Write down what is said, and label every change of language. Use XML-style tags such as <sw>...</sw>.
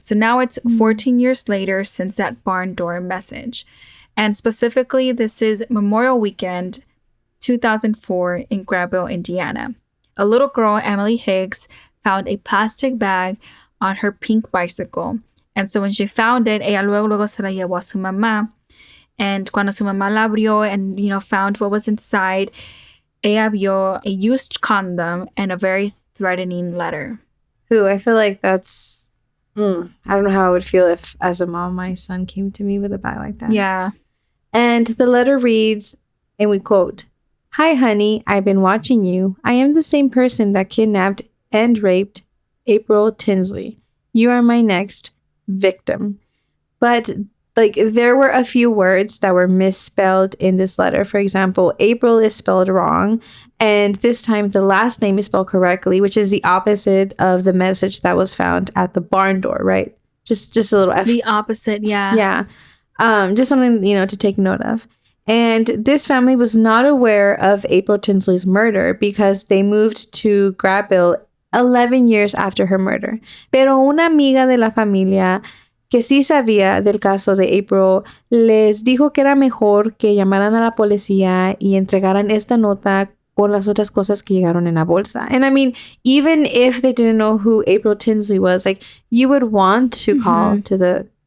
<en>So now it's 14 years later since that barn door message. And specifically, this is Memorial Weekend, 2004 in Grabville, Indiana. A little girl, Emily Higgs, found a plastic bag on her pink bicycle. And so when she found it,</en> <es>ella luego se la llevó a su mamá.</es> <en>And</en> <es>cuando su mamá la abrió</es> <en>and, found what was inside,</en> <es>ella vio</es> <en>a used condom and a very threatening letter. Ooh, I feel like that's... I don't know how I would feel if, as a mom, my son came to me with a bag like that. Yeah. And the letter reads, and we quote, "Hi, honey, I've been watching you. I am the same person that kidnapped and raped April Tinsley. You are my next victim." But like there were a few words that were misspelled in this letter. For example, April is spelled wrong. And this time the last name is spelled correctly, which is the opposite of the message that was found at the barn door, right? Just a little F. The opposite, yeah. Yeah. Just something, to take note of. And this family was not aware of April Tinsley's murder because they moved to Grabville 11 years after her murder.</en> <es>Pero una amiga de la familia que sí sabía del caso de April les dijo que era mejor que llamaran a la policía y entregaran esta nota con las otras cosas que llegaron en la bolsa.</es> <en>And I mean, even if they didn't know who April Tinsley was, like, you would want to call to the...</en>